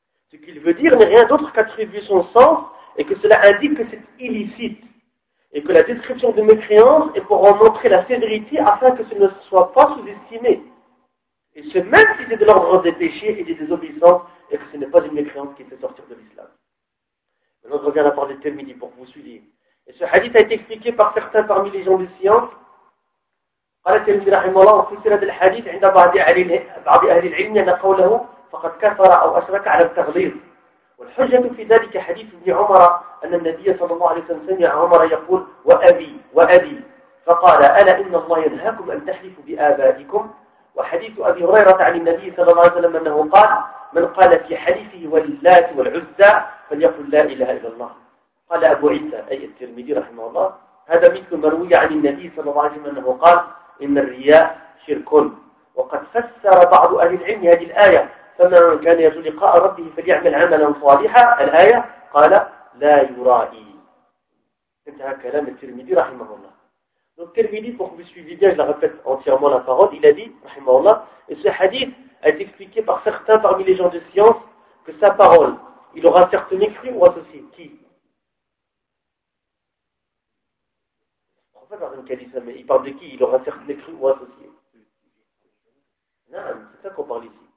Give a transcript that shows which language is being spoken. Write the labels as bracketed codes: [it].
[fr] Ce qu'il veut dire n'est rien d'autre qu'attribuer son sens et que cela indique que c'est illicite et que la description de mécréance est pour en montrer la sévérité afin que ce ne soit pas sous-estimé. Et ce même si c'est de l'ordre des péchés et des désobéissances, et que ce n'est pas une mécréance qui fait sortir de l'islam. Maintenant, je reviens à la parole de Tirmidhi pour que vous suiviez. Et ce hadith a été expliqué par certains parmi les gens de science. [ar] قال Tirmidhi rahimahullah, [fr] en fait, c'est le hadith, [ar] عند بعض أهل العلم أن قوله فقد كفر أو أشرك على التغليظ. والحجة في ذلك حديث ابن عمر أن النبي صلى الله عليه وسلم سمع عمر يقول وأبي وأبي فقال ألا إن الله ينهاكم أن تحلفوا بآبائكم وحديث أبي هريرة عن النبي صلى الله عليه وسلم أنه قال من قال في حديثه واللات والعزى فليقل لا إله إلا الله. قال أبو عيسى أي الترمذي رحمه الله هذا مثل مروي عن النبي صلى الله عليه وسلم أنه قال إن الرياء شرك. وقد فسر بعض أهل العلم هذه الآية فمن كان يرجو لقاء ربه فليعمل عملا صالحا الآية قال لا يرائي. انتهى كلام الترمذي رحمه الله. [fr] Donc Tirmidhi, pour que vous suiviez bien, je la répète entièrement la parole, il a dit, rahimahullah, et ce hadith a été expliqué par certains parmi les gens de science, que sa parole, il aura certes mécru ou associé. Qui? Pourquoi par exemple, mais il parle de qui? Il aura certes mécru ou associé. Non, c'est ça qu'on parle ici.